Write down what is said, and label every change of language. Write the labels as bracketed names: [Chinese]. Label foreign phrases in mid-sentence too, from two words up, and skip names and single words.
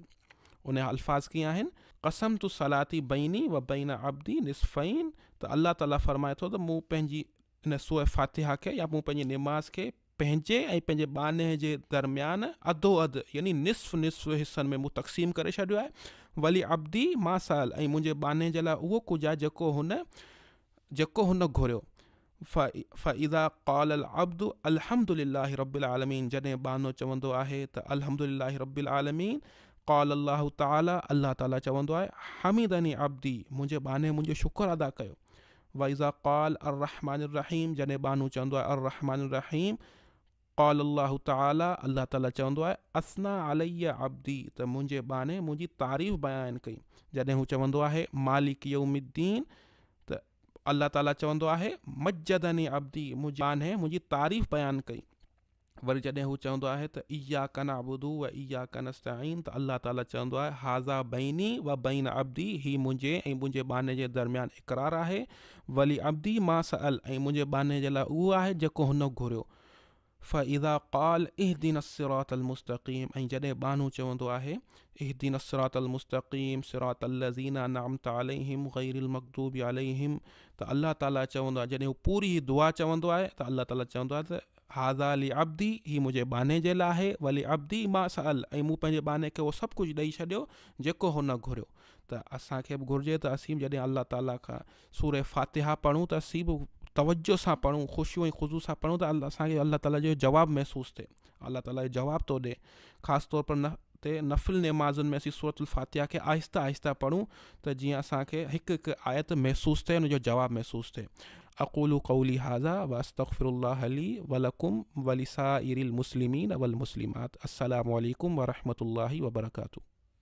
[Sindhi] उन जा अल्फाज़ कीअं आहिनि? [Arabic] قسمت الصلاة بيني وبين عبدي نصفين, [Sindhi] त अल्लाह ताला फरमाए थो त मूं पंहिंजी इन सूरह फातिहा खे या मूं पंहिंजी निमाज़ खे पंहिंजे ऐं पंहिंजे बाने जे दरमियान अधो अधु, यानी निसफ़ निसफ़ हिसनि में मूं तक़सीम करे छॾियो आहे। [Arabic] ولعبدي ما سأل, [Sindhi] ऐं मुंहिंजे बाने जे लाइ उहो कुझु आहे जेको हुन घुरियो। [Arabic] فإذا قال العبد الحمد لله رب العالمين, [Sindhi] जॾहिं बानो चवंदो आहे त [Arabic] الحمد لله رب العالمين, قال الله تعالى, [Sindhi] अल्लाह ताला चवंदो आहे [Arabic] حمدني عبدي, [Sindhi] मुंहिंजे बाने मुंहिंजो शुक्र अदा कयो। [Arabic] وإذا قال الرحمن الرحيم, [Sindhi] जॾहिं बानो चवंदो आहे [Arabic] الرحمن الرحيم, قال الله تعالى, [Sindhi] अल्लाह ताला चवंदो आहे [Arabic] أثنى علي عبدي, [Sindhi] त मुंहिंजे बाने मुंहिंजी तारीफ़ बयानु कई। जॾहिं हू चवंदो आहे [Arabic] مالك يوم الدين, [Sindhi] त अल्लाह ताला चवंदो आहे [Arabic] مجدني عبدي, [Sindhi] मुंहिंजे बाने मुंहिंजी तारीफ़ बयानु कई। वरी जॾहिं हू चवंदो आहे त [Arabic] إياك نعبد وإياك نستعين, [Sindhi] त अल्लाह ताला चवंदो आहे [Arabic] هذا بيني وبين عبدي, [Sindhi] ही मुंहिंजे ऐं मुंहिंजे बाने जे दरमियान इक़रार आहे। [Arabic] ولعبدي ما سأل, [Sindhi] ऐं मुंहिंजे बाने जे लाइ उहो आहे जेको हुन घुरियो। [Arabic] فإذا قال اهدنا الصراط المستقيم, [Sindhi] ऐं जॾहिं बानो चवंदो आहे [Arabic] اهدنا الصراط المستقيم صراط الذين أنعمت عليهم غير المغضوب عليهم, [Sindhi] त अल्लाह ताला चवंदो आहे, जॾहिं हू पूरी दुआ चवंदो आहे त अल्लाह ताला चवंदो आहे त [Arabic] هذا لعبدي, [Sindhi] ही मुंहिंजे बाने जे लाइ आहे। [Arabic] ولعبدي ما سأل, [Sindhi] ऐं मूं पंहिंजे बाने खे उहो सभु कुझु ॾेई छॾियो जेको हुन घुरियो। त असांखे बि घुरिजे त असीं जॾहिं अल्लाह ताला खां सूरह फातिहा पढ़ूं त असीं बि तवज्जो सां पढ़ूं, ख़ुशियूं ऐं ख़ुज़ू सां पढ़ूं, त असांखे अल्लाह ताला जो जवाबु महसूसु थिए, अल्लाह ताला जो जवाबु थो ॾे। ख़ासि तौर पर नफ़िल नमाज़ुनि में असीं सूरतुल फातिहा खे आहिस्ता आहिस्ता पढ़ूं त जीअं असांखे हिकु हिकु आयत महसूसु थिए, उनजो जवाबु महसूसु थिए। [Arabic] أقول قولي هذا وأستغفر الله لي ولكم ولسائر المسلمين والمسلمات. السلام عليكم ورحمة الله وبركاته.